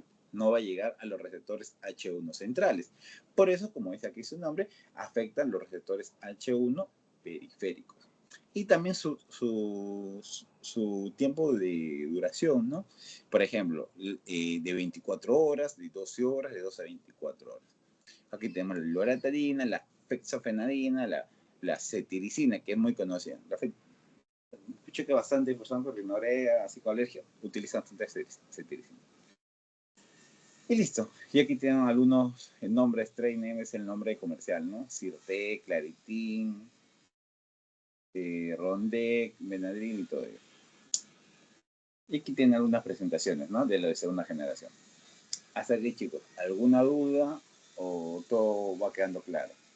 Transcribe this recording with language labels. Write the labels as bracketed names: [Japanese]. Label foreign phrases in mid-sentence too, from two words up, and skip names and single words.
[Spanish] No va a llegar a los receptores H1 centrales. Por eso, como dice aquí su nombre, afectan los receptores H1 periféricos. Y también su tiempo de duración, ¿no? Por ejemplo, de 24 horas, de 12 horas, de 2 a 24 horas. Aquí tenemos la loratadina, la fexofenadina, la cetiricina, que es muy conocida. Escuché que bastante personas con rinorea, psicoalergia, utilizan cetiricina. Y listo. Y aquí tenemos algunos nombres. [English] Trade name [Spanish] es el nombre comercial, ¿no? Sirtec, Claritin, Rondec, Benadryl y todo ello. Y aquí tienen algunas presentaciones, ¿no? De lo de segunda generación. Hasta aquí, chicos, ¿alguna duda o todo va quedando claro?